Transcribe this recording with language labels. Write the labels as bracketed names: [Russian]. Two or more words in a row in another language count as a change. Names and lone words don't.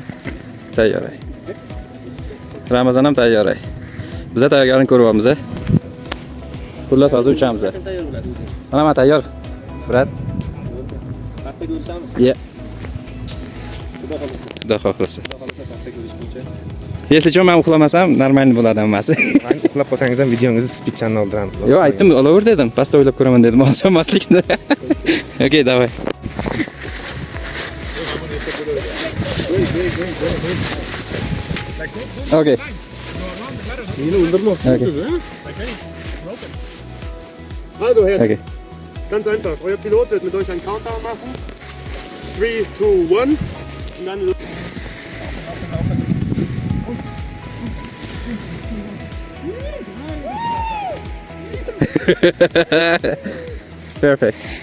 [Uzbek] Tayyor. Ramazon ham tayyor. Biz tayyorgarlikni ko'ryapmiz. Xullas hozir uchamiz. Mana tayyor. Brat. Pastga ko'rishamiz. Yeah. Xudo xohlasa. [Russian] Если что, [Uzbek] men uxlamasam, normal bo'ladi hammasi. Uxlab qolsangiz ham videongizni spitchanni oldiramiz. Yo'q, aytdim, olaver dedim. Pastda o'ylab ko'raman dedim. Olmaslikni. Okay, давай. Okay. Meni o'ldirmoqchisiz, ha? [German] Also, Herr, [English] Okay. [German] ganz einfach. Euer Pilot wird mit euch einen Countdown machen. 3, 2, 1. Und dann [English] It's perfect.